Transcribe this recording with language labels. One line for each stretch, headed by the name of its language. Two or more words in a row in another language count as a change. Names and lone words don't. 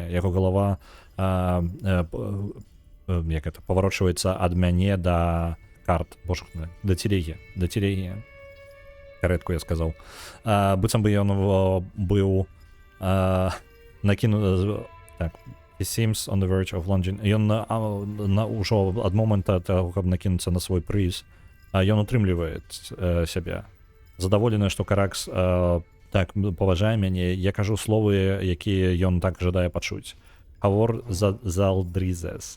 Belarusian: Яго галава паварочваецца ад мяне да карт, да телегі. Каретку я сказаў. Быццам бы ён быў накінуты... Так,
English: he seems on the verge of lunging.
Belarusian: Ён ўжо ад момента таго, каб накінуцца на свой прыз, ён утрымлівае сябе. Задаволены, што Каракс так паважае мяне, я кажу словы, якія ён так жадае пачуць. Хавор залдрізес.